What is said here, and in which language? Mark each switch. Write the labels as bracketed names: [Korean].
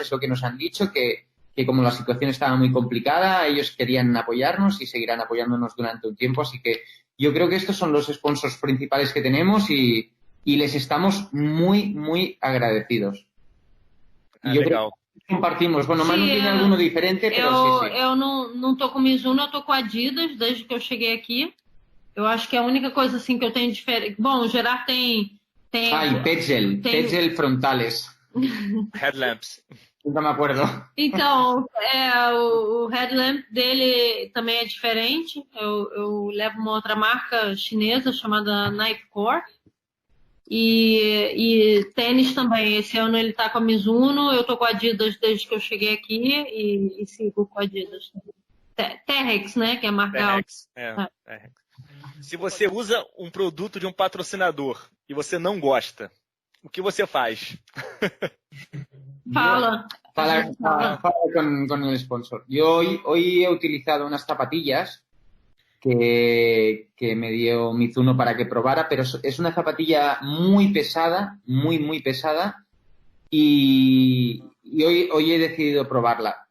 [Spanish] Es lo que nos han dicho, que como la situación estaba muy complicada, ellos querían apoyarnos y seguirán apoyándonos durante un tiempo. Así que yo creo que estos son los sponsors principales que tenemos y y les estamos muy, muy agradecidos. Ah, Yo [Portuguese] legal. [Spanish] creo que compartimos. Bueno, Manu [Portuguese] Sim, [Spanish] tiene alguno diferente, pero sí, sí. [Portuguese] Eu não tô com Mizuno, eu tô com Adidas desde que eu cheguei aqui. Eu acho que a única coisa assim que eu tenho diferente. Bom, o Gerard tem. [Spanish] Ay, Petzl frontales. [English] Headlamps. [Spanish] Nunca me acuerdo. [Portuguese] Então, o headlamp dele também é diferente. Eu levo uma outra marca chinesa chamada Knifecore. E tênis também. Esse ano ele tá com a Mizuno, eu tô com a Adidas desde que eu cheguei aqui e sigo com a Adidas. Terrex, né? Que é a marca Terrex. Terrex. Se você usa um produto de um patrocinador e você não gosta, o que você faz? Fala. [Spanish] Fala con el sponsor. Yo hoy he utilizado unas zapatillas que me dio Mizuno para que probara, pero es una zapatilla muy pesada, muy pesada, y hoy he decidido probarla.